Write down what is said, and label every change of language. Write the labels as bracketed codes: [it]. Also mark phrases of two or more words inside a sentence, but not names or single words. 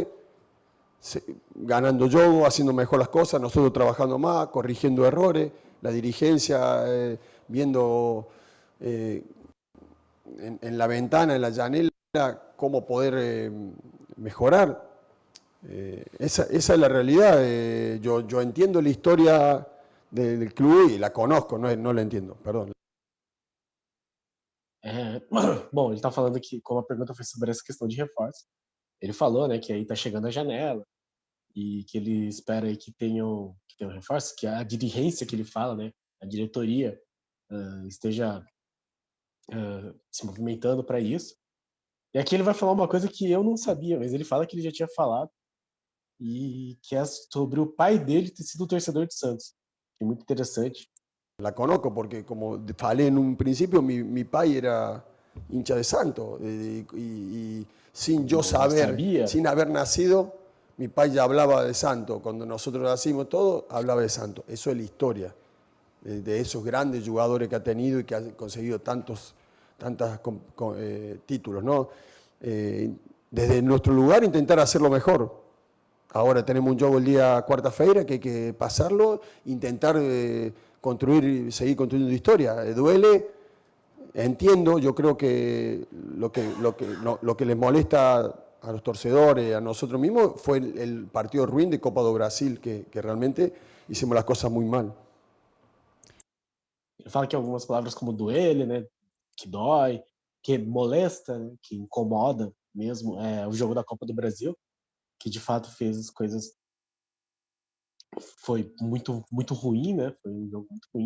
[es] Ganando yo, haciendo mejor las cosas, nosotros trabajando más, corrigiendo errores, la dirigencia viendo en la ventana, en la janela, cómo poder mejorar. Esa es la realidad. Yo entiendo la historia del club y la conozco, no la entiendo, perdón. [pt] Bom, ele tá falando que, como a pergunta foi sobre essa questão de reforço, ele falou, né, que aí tá chegando a janela e que ele espera aí que tenham reforço, que a dirigência que ele fala, né, a diretoria esteja se movimentando para isso. E aqui ele vai falar uma coisa que eu não sabia, mas ele fala que ele já tinha falado e que é sobre o pai dele ter sido torcedor de Santos. É muito interessante. [es] La conozco porque, como falé en un principio, mi pai era hincha de Santos y sin yo [pt] Não [es] saber, [pt] sabia? [es] sin haber nacido, mi pai ya hablaba de Santos. Cuando nosotros nacimos todos, hablaba de Santos. Eso es la historia de esos grandes jugadores que ha tenido y que ha conseguido tantos títulos, ¿no? Desde nuestro lugar intentar hacerlo mejor. Ahora tenemos un juego el día cuarta-feira que hay que pasarlo, intentar seguir construyendo historia. Duele, entiendo, yo creo que lo que les molesta a los torcedores, a nosotros mismos, fue el partido ruin de Copa do Brasil, que realmente hicimos las cosas muy mal. [pt] Ele fala que algumas palavras como duele, né, que dói, que molesta, né, que incomoda mesmo, o jogo da Copa do Brasil, que de fato fez as coisas, foi muito ruim, né, foi um jogo muito ruim.